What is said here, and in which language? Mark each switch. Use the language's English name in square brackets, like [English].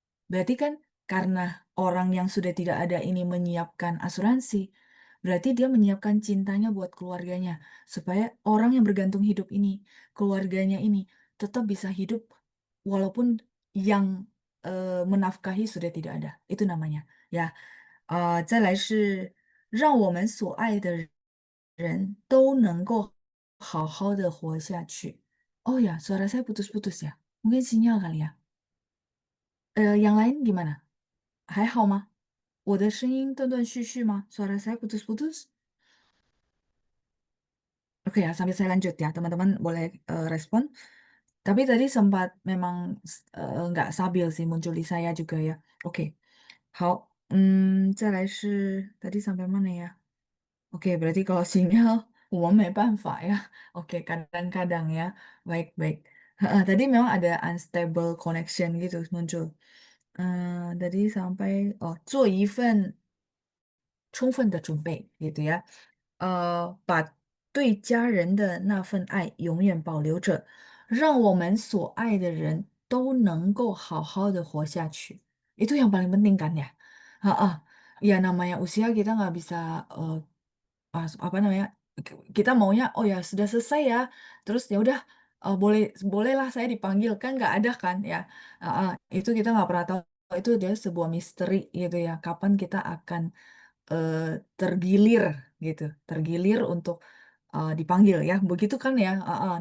[Indonesian] Berarti kan karena orang yang sudah tidak ada ini menyiapkan asuransi, berarti dia menyiapkan cintanya buat keluarganya. Supaya orang yang bergantung hidup ini, keluarganya ini tetap bisa hidup walaupun yang menafkahi sudah tidak ada. Itu namanya. [Chinese] Ya, 再来是让我们所爱的人都能够好好的活下去. [Indonesian] Oh ya, suara saya putus-putus ya? Mungkin sinyal kali ya? Yang lain gimana? [Chinese] 还好吗？我的声音断断续续吗？ [Indonesian] Suara saya putus-putus? Oke ya, sambil saya lanjut ya, teman-teman boleh, respon. Tapi tadi sempat memang nggak stabil sih muncul di saya juga ya. Oke, [Chinese] 好，再来是 [Indonesian] tadi sampai mana ya? Oke, berarti kalau sinyal [Chinese] 我们没办法 [Indonesian] ya. Oke, kadang-kadang ya. Baik baik. Heeh, tadi memang ada unstable connection gitu muncul. Tadi sampai [Chinese] 做一份充分的准备 gitu ya. 把对家人的那份爱永远保留着，让我们所爱的人都能够好好的活下去. [Indonesian] Itu yang paling penting kan ya? Heeh. Ya namanya usia kita nggak bisa, apa namanya, kita maunya, "Oh ya sudah selesai ya," terus ya udah, bolehlah saya dipanggil, kan nggak ada kan ya. Heeh, itu kita nggak pernah tahu, itu dia sebuah misteri gitu ya, kapan kita akan tergilir gitu, tergilir untuk, dipanggil ya, begitu kan ya? Heeh.